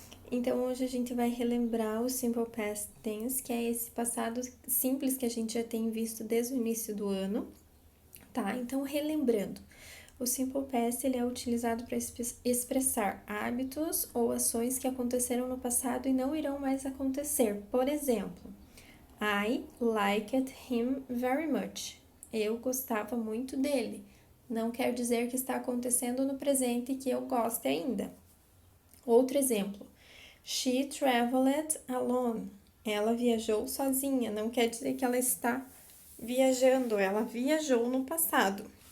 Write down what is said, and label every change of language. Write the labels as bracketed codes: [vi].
[pt] Então, hoje a gente vai relembrar o Simple Past Tense, que é esse passado simples que a gente já tem visto desde o início do ano, tá? Então, relembrando, o Simple Past ele é utilizado para expressar hábitos ou ações que aconteceram no passado e não irão mais acontecer. Por exemplo, [en] I liked him very much. [pt] Eu gostava muito dele. Não quer dizer que está acontecendo no presente e que eu goste ainda. Outro exemplo. [en] She traveled alone. [pt] Ela viajou sozinha. Não quer dizer que ela está viajando. Ela viajou no passado.